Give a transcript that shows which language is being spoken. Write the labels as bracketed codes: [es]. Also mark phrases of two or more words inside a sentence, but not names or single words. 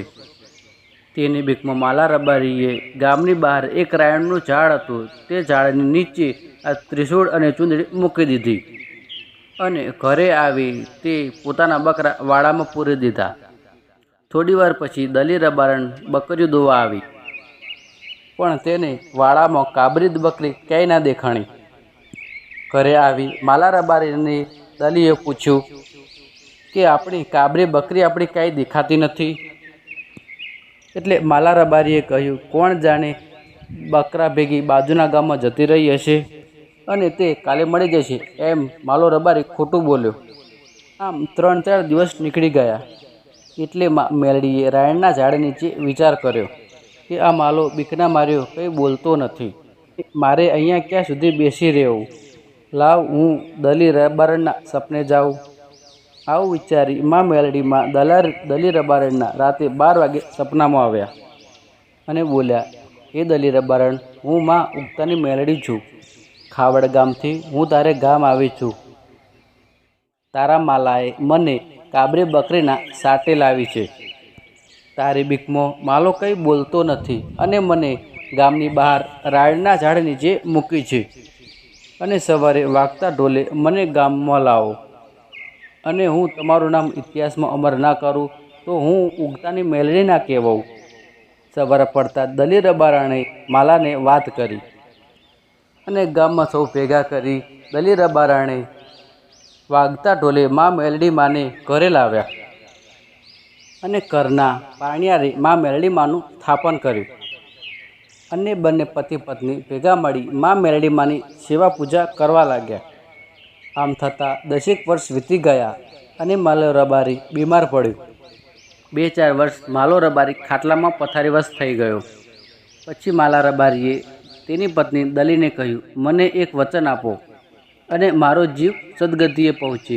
[gu] તેની બીકમાં માલા રબારીએ ગામની બહાર એક રાયણનું ઝાડ હતું તે ઝાડની નીચે આ ત્રિશૂલ અને ચૂંદડી મૂકી દીધી અને ઘરે આવી તે પોતાના બકરા વાડામાં પૂરી દીધા। થોડીવાર પછી દલી રબારણ બકરીઓ દોવા આવી પણ તેને વાડામાં કાબરી બકરી ક્યાંય ના દેખાણી। ઘરે આવી માલા રબારીને દલીએ પૂછ્યું કે આપણી કાબરી બકરી આપણી ક્યાંય દેખાતી નથી। એટલે માલા રબારીએ કહ્યું, કોણ જાણે બકરા ભેગી બાજુના ગામમાં જતી રહી હશે અને તે કાલે મળી જશે એમ માલો રબારી ખોટું બોલ્યો। આમ 3-4 દિવસ નિકળી ગયા। એટલે મેલડીએ રાયણના ઝાડ નીચે વિચાર કર્યો કે આ માલો બીકના માર્યો કંઈ બોલતો નથી। મારે અહીંયા ક્યાં સુધી બેસી રહેવું. લાવ હું દલી રબારણના સપને જાઉં। આવું વિચારી મા મેલડી મા દલી રબારણના રાતે 12 વાગે સપનામાં આવ્યા અને બોલ્યા, હે દલી રબારણ, હું મા ઉગતાની મેલડી છું। ખાવડ ગામથી હું તારે ગામ આવી છું। તારા માલાએ મને કાબરી બકરીના સાટે લાવી છે। તારી બીકમાં માલો કંઈ બોલતો નથી અને મને ગામની બહાર રાયણના ઝાડ નીચે મૂકી છે અને સવારે વાગતા ઢોલે મને ગામમાં લાવો અને હું તમારું નામ ઇતિહાસ મેં અમર ના કરું તો હું ઉગતાની મેલડી ના કહેવાઉં। સવાર પડતા દલી રબારાણે માલાને વાત કરી અને ગામમાં સૌ ભેગા કરી દલી રબારાણે વાગતા ઢોલે મા મેલડી માને ઘરે લાવ્યા અને ઘરના પાણિયારે મા મેલડી માનું સ્થાપન કર્યું અને બંને પતિ પત્ની ભેગા મળી મા મેલડી માની સેવા પૂજા કરવા લાગ્યા। આમ થતા 10 વર્ષ વીતી ગયા અને માલો રબારી બીમાર પડ્યો। 2-4 વર્ષ માલો રબારી ખાટલામાં પથારીવશ થઈ ગયો। પછી માલા રબારીએ તેની પત્ની દલીને કહ્યું, મને એક વચન આપો અને મારો જીવ સદગતિએ પહોંચે।